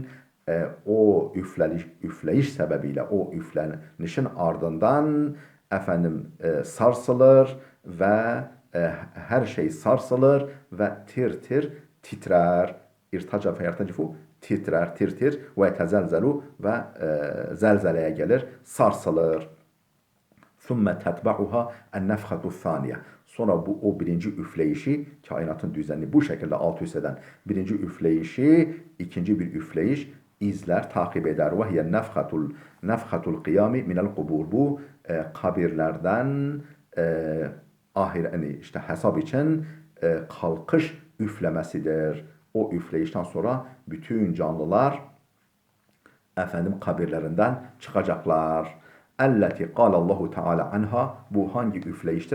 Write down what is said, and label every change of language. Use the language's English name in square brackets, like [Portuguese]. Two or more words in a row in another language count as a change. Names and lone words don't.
[Turkish] O üfleyiş sebebiyle, o üflenişin ardından efendim sarsılır ve her şey sarsılır ve tir tir titrer. [Arabic] ارتج فيرتجف, [Turkish] titrer, tir tir [Arabic] ويتزلزل [Turkish] ve zelzeleye gelir, sarsılır. [Arabic] ثُمَّ تَتْبَعُهَا النَّفْخَةُ الثَّانِيَةِ. [Turkish] Sonra o birinci üfleyişi, kainatın düzenini bu şekilde alt üst eden birinci üfleyişi, ikinci bir üfleyiş izler, takip eder. [Arabic] وَهِيَ نَفْخَةُ الْقِيَامِ مِنَ الْقُبُورِ. [Turkish] Bu kabirlerden yani işte hesap için kalkış üflemesidir. O üfleyişten sonra bütün canlılar kabirlerinden çıkacaklar. [Arabic] التي الله تعالى عنها, [Turkish] bu hangi üfleyiştir?